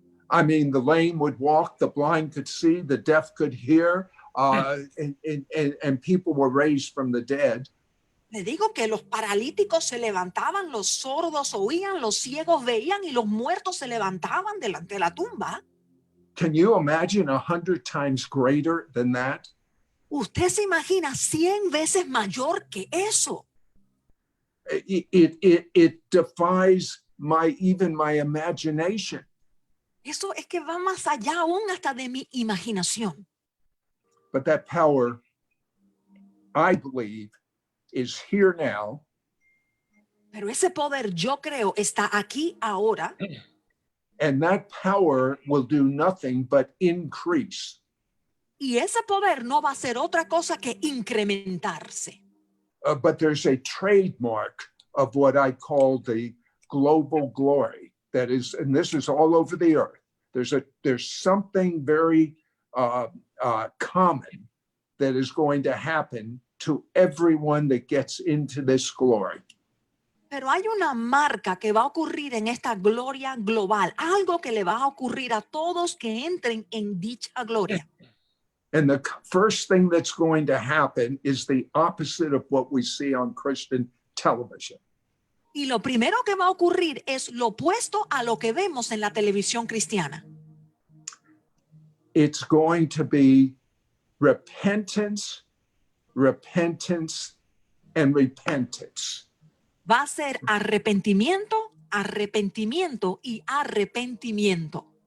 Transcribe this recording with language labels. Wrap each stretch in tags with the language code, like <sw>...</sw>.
<en>I mean, the lame would walk, the blind could see, the deaf could hear, and people were raised from the dead.</en> <es>le digo que los paralíticos se levantaban, los sordos oían, los ciegos veían y los muertos se levantaban delante de la tumba.</es> <en>Can you imagine 100 times greater than that?</en> <es>Usted se imagina 100 veces mayor que eso.</es> <en>It defies even my imagination.</en> <es>Eso es que va más allá aún hasta de mi imaginación.</es> <en>But that power, I believe, is here now.</en> <es>Pero ese poder, yo creo, está aquí ahora.</es> <en>And that power will do nothing but increase.</en> <es>Y ese poder no va a ser otra cosa que incrementarse.</es> <en>But there's a trademark of what I call the global glory. That is, and this is all over the earth. There's something very common that is going to happen to everyone that gets into this glory.</en> <es>Pero hay una marca que va a ocurrir en esta gloria global, algo que le va a ocurrir a todos que entren en dicha gloria.</es> <en>And the first thing that's going to happen is the opposite of what we see on Christian television.</en> <es>Y lo primero que va a ocurrir es lo opuesto a lo que vemos en la televisión cristiana.</es> <en>It's going to be repentance, repentance, and repentance.</en> <es>Va a ser arrepentimiento, arrepentimiento y arrepentimiento.</es>